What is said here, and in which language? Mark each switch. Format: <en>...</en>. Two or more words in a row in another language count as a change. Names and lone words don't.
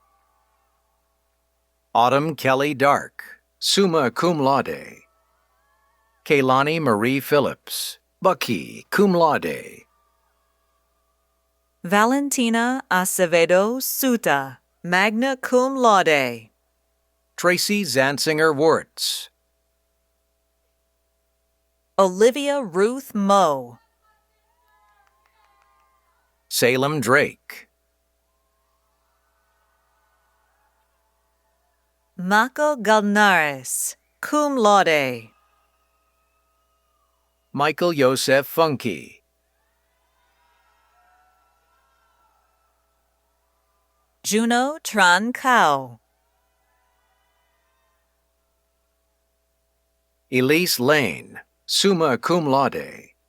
<en>Autumn Kelly Dark,</en> <la>summa cum laude.</la> <en>Kaylani Marie Phillips, Bucky,</en> <la>cum laude.</la> <en>Valentina Acevedo Suta,</en> <la>magna cum laude.</la> <en>Tracy Zanzinger Wirtz. Olivia Ruth Moe. Salem Drake. Mako Galnares,</en> <la>cum laude.</la> <en>Michael Yosef Funke. Juno Tran Cao. Elise Lane,</en> <la>summa cum laude.</la>